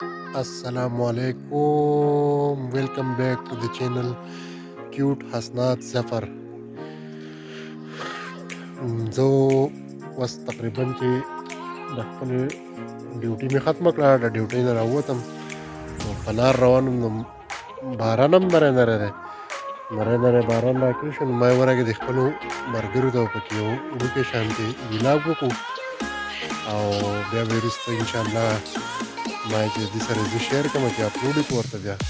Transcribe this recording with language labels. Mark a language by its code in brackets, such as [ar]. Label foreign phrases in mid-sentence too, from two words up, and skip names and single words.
[ar] السلام عليكم. [en] Welcome back to the channel Cute Hasnat Zafar. [ps] زه اوس تقریبا چې د خپلې ډیوټي مې ختمه کړه، د ډیوټۍ نه راووتم نو په لار روان وم، نو باران هم نری نری دی، نری نری باران راکېږي شو. نو ما یې ورغې د خپلو ملګرو ته پکې یو وړوکی شانتې ولاګ وکړو او بیا به وروسته انشاءالله ما چې د دې سره زه شیر کړم چې اپلوډ یې کړو ورته بیا.